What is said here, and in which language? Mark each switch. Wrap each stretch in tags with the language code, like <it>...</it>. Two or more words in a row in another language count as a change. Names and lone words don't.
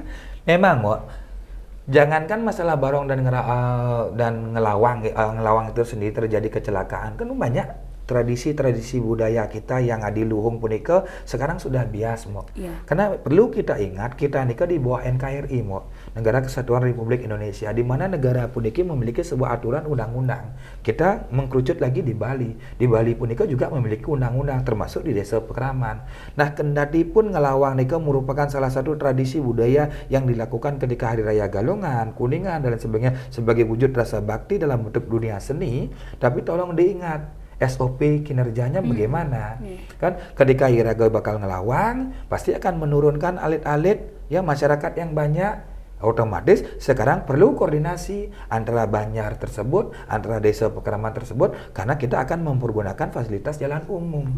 <id>Memang jangankan masalah barong dan ngelawang itu sendiri terjadi kecelakaan, kan banyak tradisi-tradisi budaya kita yang adiluhung punika sekarang sudah bias Karena perlu kita ingat kita nika di bawah NKRI Negara Kesatuan Republik Indonesia, di mana negara puniki memiliki sebuah aturan undang-undang. Kita mengkerucut lagi di Bali. Di Bali punika juga memiliki undang-undang termasuk di Desa Pekraman. Nah, kendati pun ngelawang nika merupakan salah satu tradisi budaya yang dilakukan ketika Hari Raya Galungan, Kuningan dan sebagainya sebagai wujud rasa bakti dalam bentuk dunia seni, tapi tolong diingat SOP kinerjanya bagaimana. Kan ketika</id> <ban>Iraga bakal</ban> <id>ngelawang pasti akan menurunkan alit-alit ya masyarakat yang banyak, otomatis sekarang perlu koordinasi antara Banjar tersebut, antara desa Pekraman tersebut, karena kita akan mempergunakan fasilitas jalan umum.</id>